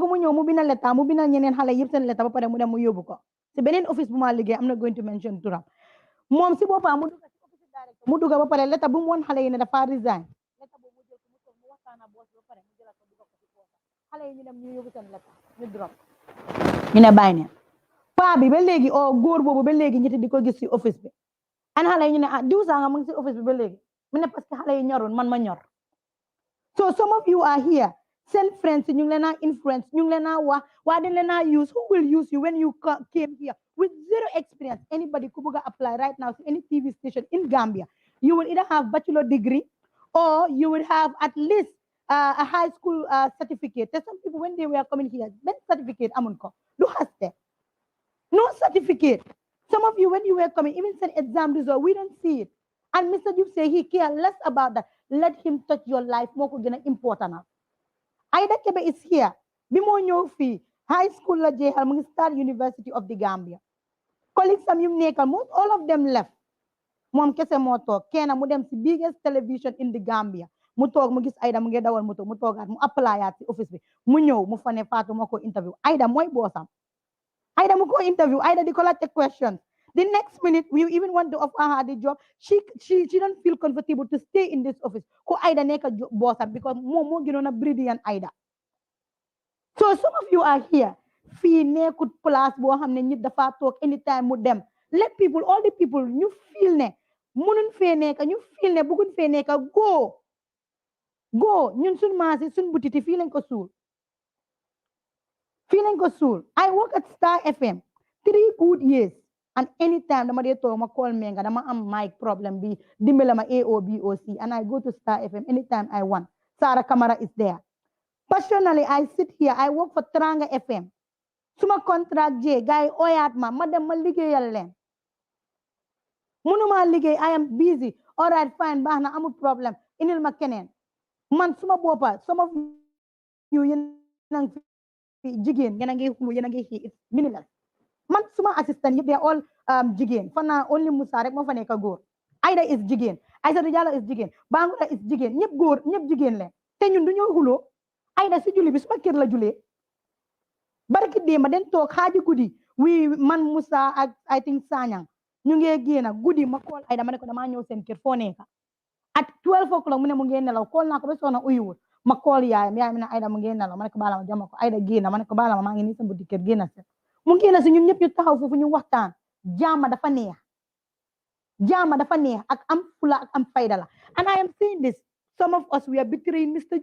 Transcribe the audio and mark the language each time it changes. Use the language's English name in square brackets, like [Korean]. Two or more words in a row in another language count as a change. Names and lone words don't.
[Wolof] mu ñëw mu bindal letta mu bindal ñeneen xale yëpp seen letta ba pare mu dem mu yóbbu ko si beneen office bu ma liggéey [English] am not going to mention [Wolof] turam moom si boppam mu dugg si office director mu dugg ba pare letta bu mu woon xale yi ne dafa resign letta boobu mu jël ko mu toog mu waxtaan ak boss ba pare mu jëlal ko dugal ko si poosam xale yi ñu dem ñu yóbbu seen letta ñu drop ñu ne bàyyi neen paa bi ba léegi o góor boobu ba léegi ñiti di ko gis si office bi an xale yi ñu ne diw saa nga mu ngi si office bi ba léegi mu ne [French] parce que [Wolof] xale yi ñorul man ma ñor so [English] some of you are here send friends [Wolof] ñu ngi leen a influence ñu ngi leen a wax waa dañ leen a use [English] who will use you when you came here with zero experience anybody [Wolof] ku bëgg a [English] apply right now to any TV station in Gambia you will either have bachelor degree or you will have at least a high school certificate there's some people when they were coming here that certificate [Wolof] amun ko du [English] haste no certificate some of you when you were coming even send exam result we don't see it and Mr. Joof say he care less about that let him touch your life [Wolof] moo ko gën a important [English] Aida Kebe is here [Wolof] bi moo ñëw fii [English] high school [Wolof] la jeexal mu ngi start University of the Gambia colleagues am yu nekkal [English] most all [Wolof] of them left moom kese moo toog kenn mu dem si [English] biggest television in the Gambia [Wolof] mu toog mu gis Aida mu ngi dawal moto mu toogaat mu applyaat si office bi mu ñëw mu fa ne Fatou moo ko interview Aida mooy boosam Aida mu ko interview Aida di ko laajte [English] questions the next minute we even want to offer her the job she don't feel comfortable to stay in this office [Wolof] ko Aida nekk boosam because moom moo gënoon a [English] brilliant Aida so some of you are here [Wolof] fii nekkut place boo xam ne nit dafa toog anytime mu dem [English] let people all the people [Wolof] ñu feel ne mënuñ fee nekk ñu feel ne bëgguñ fee nekk go ñun suñ maasi suñ butiti fii lañ ko suul [English] I work at Star FM 3 good years and anytime [Wolof] dama dee toog ma call menga dama am mic problem bi dimbale ma [English] AOBOC and I go to Star FM anytime I want Sarah Kamara is there personally I sit here I work for Teranga FM [Wolof] suma contract je gars yi oyaat ma dem ma liggéeyal leen munuma liggéey [English] I am busy all right fine [Wolof] baax na amul problème indil ma keneen man suma boppa [English] some of you [Wolof] yéen a ngi fi jigéen yéen a ngi xulu yéen a ngi xii [English] it's meaningless [Wolof] man suma assistant yëpp [English] they are all [Wolof] jigéen fan naa only Musa rek moo fa nekk góor Aida is jigéen Aïssatou Diallo is jigéen Bangola is jigéen ñëpp góor ñëpp jigéen leen te ñun du ñoo xuloo Aida si julli bi suma kër la julee barki démba den toog xaaji guddi wi man Musa ak [English] I think [Wolof] Sanyang ñu ngee génn guddi ma call Aida ma ne ko damaa ñëw seen kër foo nekk [English] at 12 o'clock [Wolof] mu ne mu ngee nelaw call naa ko ba soona uyuwul ma call yaayam mi ne Aida mu ngee nelaw ma ne ko baala ma jama ko Aida génn ma ne ko baala ma maa ngi nii sa buddi kër génn si mu génn si ñun ñëpp ñu taxaw foofu ñu waxtaan jaama dafa neex ak am fula ak am fayda la [English] and I am saying this some of us we are betraying Mr.